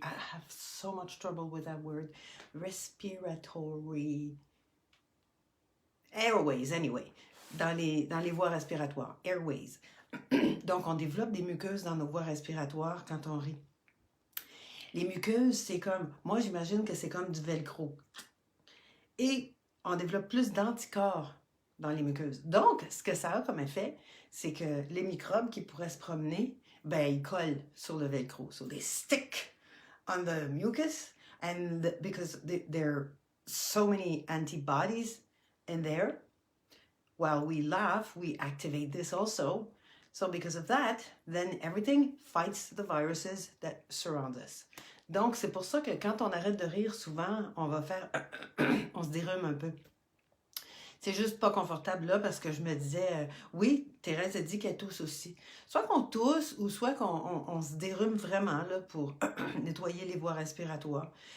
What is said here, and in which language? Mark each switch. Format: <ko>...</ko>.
<en>I have so much trouble with that word. Respiratory. Airways, anyway.</en> <fr>Dans les voies respiratoires. Airways. Donc, on développe des muqueuses dans nos voies respiratoires quand on rit. Les muqueuses, c'est comme... Moi, j'imagine que c'est comme du velcro. Et on développe plus d'anticorps dans les muqueuses. Donc, ce que ça a comme effet, c'est que les microbes qui pourraient se promener, ben, ils collent sur le velcro.</fr> <en>So they stick on the mucus, and because there are so many antibodies in there, while we laugh, we activate this also. So because of that, then everything fights the viruses that surround us.</en> <fr>Donc, c'est pour ça que quand on arrête de rire, souvent, on va faire... on se dérume un peu. C'est juste pas confortable là parce que je me disais, oui, Thérèse a dit qu'elle tousse aussi. Soit qu'on tousse ou soit qu'on se dérume vraiment là pour nettoyer les voies respiratoires.</fr>